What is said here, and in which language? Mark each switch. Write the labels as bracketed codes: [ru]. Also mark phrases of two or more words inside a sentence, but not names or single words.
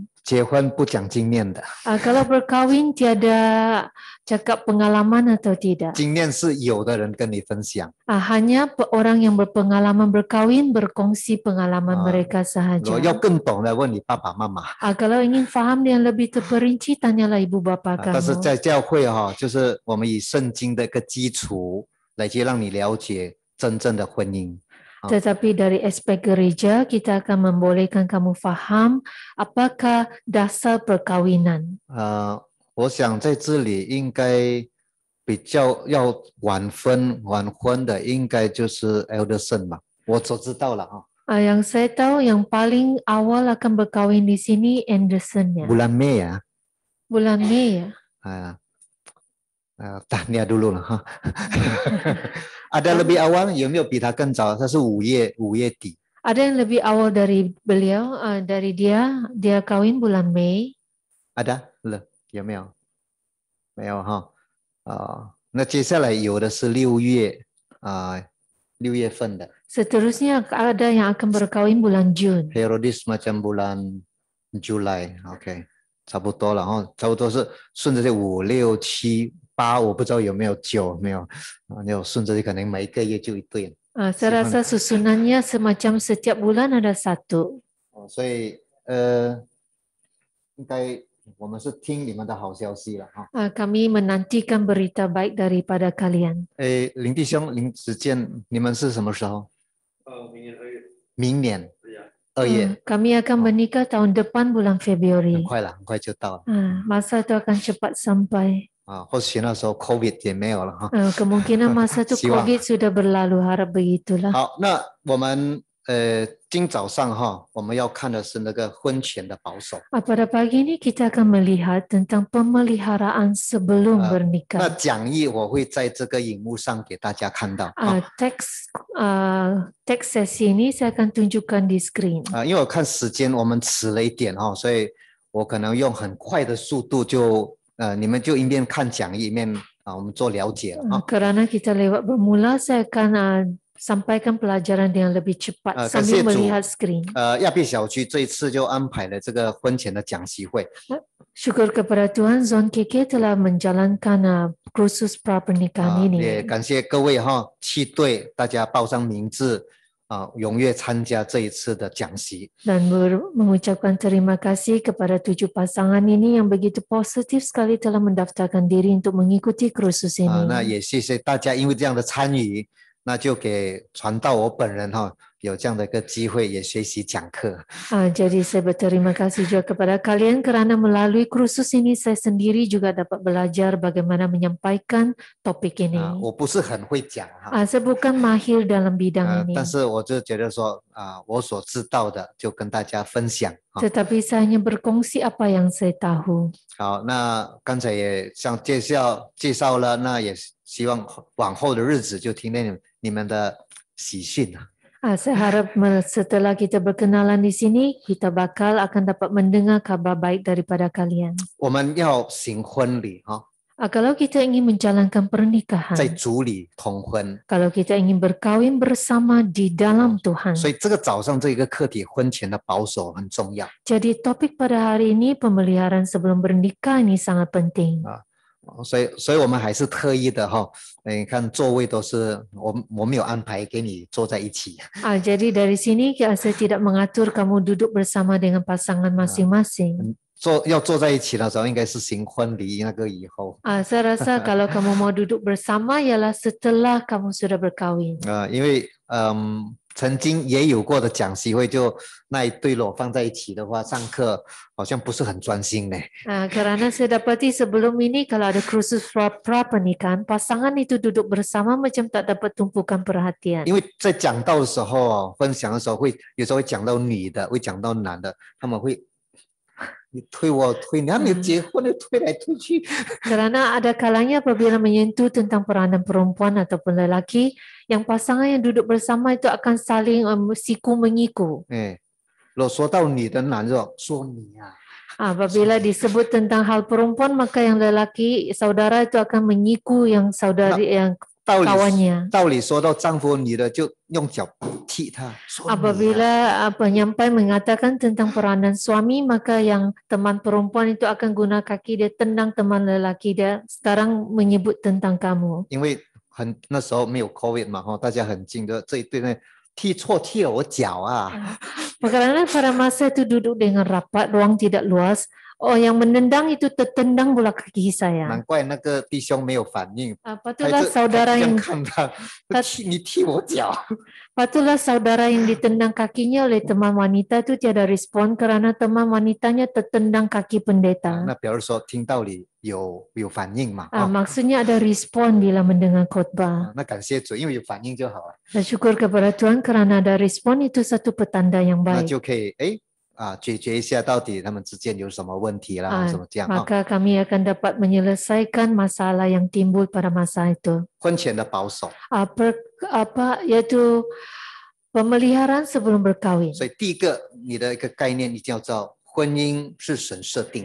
[zh] 结婚不讲经验的。 [ms] Kalau berkawin tiada cakap pengalaman atau tidak. [zh] 经验是有的人跟你分享。 [ms] Hanya orang yang berpengalaman berkawin berkongsi pengalaman mereka sahaja. [zh] 要更懂的问你爸爸妈妈。 [ms] Kalau ingin faham yang lebih terperinci, tanyalah ibu bapa kamu. [zh] 但是在教会就是我们以圣经的一个基础来去让你了解真正的婚姻。 [ms] Tetapi dari aspek gereja, kita akan membolehkan kamu faham apakah dasar perkawinan. [zh] 我想在这里应该比较要晚婚的，应该就是 Elderson 吧，我所知道了哈。 [ms] Yang saya tahu yang paling awal akan berkahwin di sini Anderson ya. Bulan Mei ya. Bulan Mei ya. Tahniah dulu lah ha. Ada lebih awal? [zh] 有没有比他更早？他是5月底。 [ms] Ada yang lebih awal dari beliau, dari dia kawin bulan Mei. [zh] Ada 了，有没有？没有哈。那接下来有的是6月份的。 [ms] Seterusnya ada yang akan berkahwin bulan Jun. Herodis macam bulan Julai, [zh] OK， 差不多了哈，差不多是顺着这5、6、7、8，我不知道有没有9，没有有顺着可能每一个月就一对。 [ms] Saya rasa susunannya semacam setiap bulan ada satu. [zh] 所以应该我们是听你们的好消息了哈。 [ms] Kami menantikan berita baik daripada kalian. [zh] 林弟兄，林子健，你们是什么时候？明年2月。 [ms] Kami akan menikah tahun depan bulan Februari. [zh] 很快了，很快就到了。 [ms] Masa itu akan cepat sampai. [zh] 或许那时候 COVID 也没有了哈。 [ms] Kemungkinan masa itu COVID sudah berlalu, harap begitulah. [zh] 好，那我们今早上哈，我们要看的是那个婚前的保守。 [ms] Pada pagi ini kita akan melihat tentang pemeliharaan sebelum bernikah. [zh] 那讲义我会在这个荧幕上给大家看到。 [ms] Teks sesi ini saya akan tunjukkan di screen. [zh] 因为我看时间我们迟了一点哈，所以我可能用很快的速度就你们就一面看讲义一面我们做了解了。 [ms] Karena kita lewat bermula, saya akan sampaikan pelajaran dengan lebih cepat sambil melihat screen. [zh] 亚庇小区这一次就安排了这个婚前的讲习会。 [ms] Syukur kepada Tuhan, Zon KK telah menjalankan kursus pra-pernikahan ini. [zh] 也感谢各位哈，7队大家报上名字踊跃参加这一次的讲习。 [ms] Dan mengucapkan terima kasih kepada 7 pasangan ini yang begitu positif sekali telah mendaftarkan diri untuk mengikuti kursus ini. [zh] 那也谢谢大家，因为这样的参与，那就给传道我本人哈有这样的一个机会，也学习讲课。 [ms] Jadi saya berterima kasih juga kepada kalian kerana melalui kursus ini saya sendiri juga dapat belajar bagaimana menyampaikan topik ini. [zh] 我不是很会讲哈。 [ms] Saya bukan mahir dalam bidang ini. [zh] 但是我就觉得说我所知道的就跟大家分享。 [ms] Tetapi saya hanya berkongsi apa yang saya tahu. [zh] 好，那刚才也像介绍了，那也希望往后的日子就听见你们的喜讯啊。 [ms] Saya harap setelah kita berkenalan di sini, kita bakal akan dapat mendengar kabar baik daripada kalian. [zh] 我们要行婚礼哈。 [ms] Kalau kita ingin menjalankan pernikahan, [zh] 在主里同婚， [ms] kalau kita ingin berkahwin bersama di dalam Tuhan. [zh] 所以这个早上这个课题婚前的保守很重要。 [ms] Jadi topik pada hari ini pemeliharaan sebelum bernikah ini sangat penting. [zh] 所以我们还是特意的哈，你看座位都是我没有安排给你坐在一起。 [ms] Jadi dari sini saya tidak mengatur kamu duduk bersama dengan pasangan masing-masing. [zh] 要坐在一起的时候，应该是行婚礼那个以后。 [ms] Saya rasa kalau kamu mau duduk bersama ialah setelah kamu sudah berkahwin. [zh] 因为曾经也有过的讲习会，就那一对裸放在一起的话，上课好像不是很专心呢。 [ms] Karena saya dapati sebelum ini kalau ada kursus pra-pernikahan, pasangan itu duduk bersama macam tak dapat tumpukan perhatian. [zh] 因为在讲道的时候分享的时候有时候会讲到女的，会讲到男的，他们会你推我推你，还没有结婚就推来推去。 [ms] Karena ada kalanya apabila menyentuh tentang peranan perempuan ataupun lelaki, yang pasangan yang duduk bersama itu akan saling siku menyiku. [zh] 如果说到女的男的，说你啊。 [ms] Apabila disebut tentang hal perempuan, maka yang lelaki saudara itu akan menyiku yang saudari yang kawannya. [zh] 道理说到丈夫，女的就用脚踢他。 [ms] Apabila penyampai mengatakan tentang peranan suami, maka yang teman perempuan itu akan guna kaki dia tendang teman lelaki dia. Sekarang menyebut tentang kamu. [zh] 因为那时候没有 COVID 嘛，大家很近的这一对呢，踢错踢了我脚啊。 [ms] Karena pada masa itu duduk dengan rapat, ruang tidak luas. Oh, yang menendang itu tertendang bola kaki [zh] 难 [ms] saya. [zh] 怪那个弟兄没有反应，他 [ms] Patutlah [zh] 这 [ms] saudara [zh] 这样 [ms] yang [zh] 看他，你踢我脚。 [ms] patutlah saudara yang ditendang kakinya oleh teman wanita itu tiada respon karena teman wanitanya tertendang kaki [zh] 啊 [ms] pendeta. [zh] 那表示说听道理有反应嘛， [ms] Maksudnya ada respon bila mendengar khotbah. [zh] 那感谢主，因为有反应就好了， [ms] Dan syukur kepada Tuhan kerana ada respon itu satu petanda yang [zh] 那 [ms] baik. [zh] 就可以解决一下到底他们之间有什么问题啦，什么这样 [ms] Maka kami akan dapat menyelesaikan masalah yang timbul pada masa itu. [zh] 婚前的保守， [ms] Yaitu pemeliharaan sebelum berkahwin. [zh] 所以第一个你的一个概念，你就要知道婚姻是神设定的。